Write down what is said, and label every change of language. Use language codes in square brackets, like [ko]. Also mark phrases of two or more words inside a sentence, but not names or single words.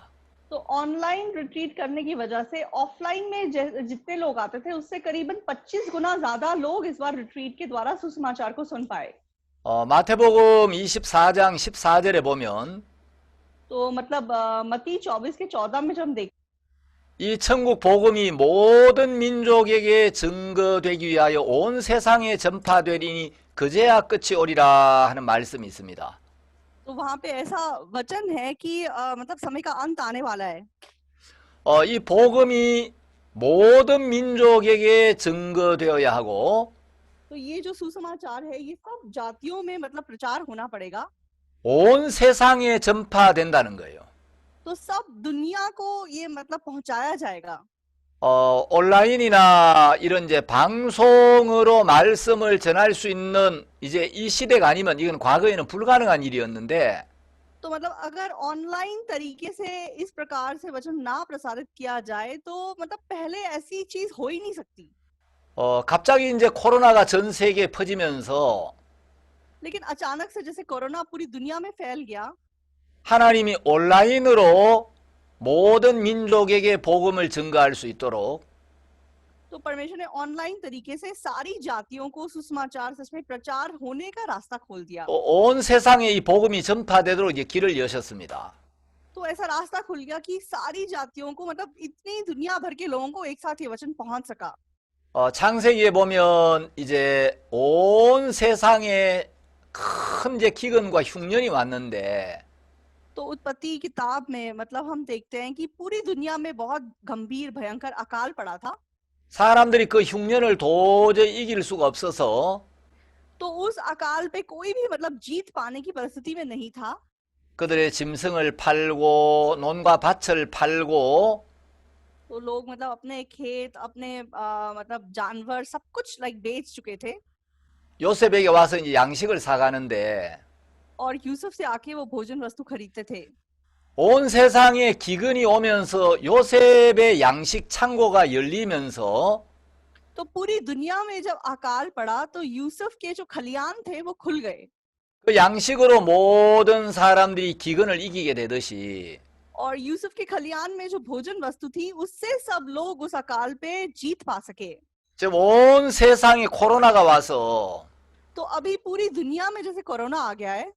[hi] तो [en] online retreat [hi] करने की वजह से ऑफलाइन में जितने लोग आते थे उससे करीबन 25 गुना ज्यादा लोग इस बार रिट्रीट के द्वारा सुसमाचार को सुन पाए। [ko] 마태복음 24장 14절에 보면 [hi] तो मतलब मत्ती 24 के 14 में जब हम देखते [ko] 이 천국 복음이 모든 민족에게 증거되기 위하여 온 세상에 전파되리니 그제야 끝이 오리라 하는 말씀이 있습니다. [hi] तो वहां पे ऐसा वचन है कि मतलब समय का अंत आने वाला है। [ko] 이 복음이 모든 민족에게 증거되어야 하고 [hi] तो ये जो सुसमाचार है ये सब जातियों में मतलब प्रचार होना पड़ेगा। [ko] 온 세상에 전파된다는 거예요. [hi] तो सब दुनिया को ये मतलब पहुंचाया जाएगा। [ko] 온라인이나 이런 이제 방송으로 말씀을 전할 수 있는 이제 이 시대가 아니면 이건 과거에는 불가능한 일이었는데 [hi] तो मतलब अगर ऑनलाइन तरीके से इस प्रकार से वचन ना प्रसारित किया जाए तो मतलब पहले ऐसी चीज हो ही नहीं सकती। [ko] 갑자기 이제 코로나가 전 세계에 퍼지면서 [hi] लेकिन अचानक से जैसे कोरोना पूरी दुनिया में फैल गया, [ko] 하나님이 온라인으로 모든 민족에게 복음을 증거할 수 있도록 [hi] तो परमेश्वर ने ऑनलाइन तरीके से सारी जातियों को सुसमाचार सच में प्रचार होने का रास्ता खोल दिया। [ko] 온 세상에 이 복음이 전파되도록 이제 길을 여셨습니다. [hi] तो ऐसा रास्ता खुल गया कि सारी जातियों को मतलब इतनी दुनिया भर के लोगों को एक साथ ये वचन पहुंच सका। [ko] 창세기에 보면 이제 온 세상에 큰 이제 기근과 흉년이 왔는데 [hi] तो उत्पत्ति किताब में मतलब हम देखते हैं कि पूरी दुनिया में बहुत गंभीर भयंकर अकाल पड़ा था। [ko] 사람들이 그 흉년을 도저히 이길 수가 없어서 [hi] तो उस अकाल पे कोई भी मतलब जीत पाने की परिस्थिति में नहीं था। [ko] 그들의 짐승을 팔고 논과 밭을 팔고 [hi] तो लोग मतलब अपने खेत, अपने मतलब जानवर सब कुछ लाइक बेच चुके थे [ko] 요셉에게 와서 이제 양식을 사가는데 [hi] और यूसुफ से आके वो भोजन वस्तु खरीदते थे। [ko] 온 세상에 기근이 오면서 요셉의 양식 창고가 열리면서 [hi] तो पूरी दुनिया में जब अकाल पड़ा तो यूसुफ के जो खलियान थे वो खुल गए [ko] 그 양식으로 모든 사람들이 기근을 이기게 되듯이 [hi] और यूसुफ के खलियान में जो भोजन वस्तु थी उससे सब लोग उस अकाल पे जीत पा सके। [ko] 지금 온 세상에 코로나가 와서 [hi] तो अभी पूरी दुनिया में जैसे कोरोना आ गया है,